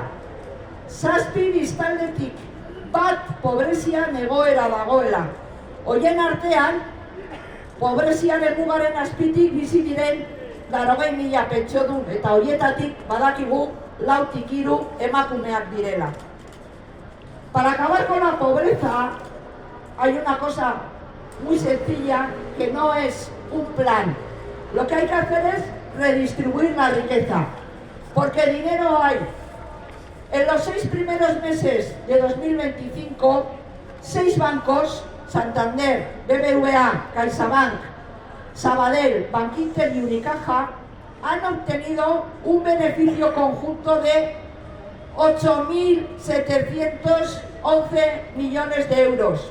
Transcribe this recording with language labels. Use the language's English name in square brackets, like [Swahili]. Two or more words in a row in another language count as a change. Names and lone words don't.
[Basque] 7 biztanletik bat pobrezian egoera dagoela. Horien artean, pobreziaren mugaren azpitik bizi diren 80.000 pentsiodun eta horietatik badakigu 4 emakumeak direla. [Spanish] Para acabar con la pobreza hay una cosa muy sencilla que no es un plan. Lo que hay que hacer es redistribuir la riqueza, porque dinero hay. En los 6 primeros meses de 2025, 6 bancos Santander, BBVA, CaixaBank, Sabadell, Bankinter y Unicaja han obtenido un beneficio conjunto de 8.711 millones de euros.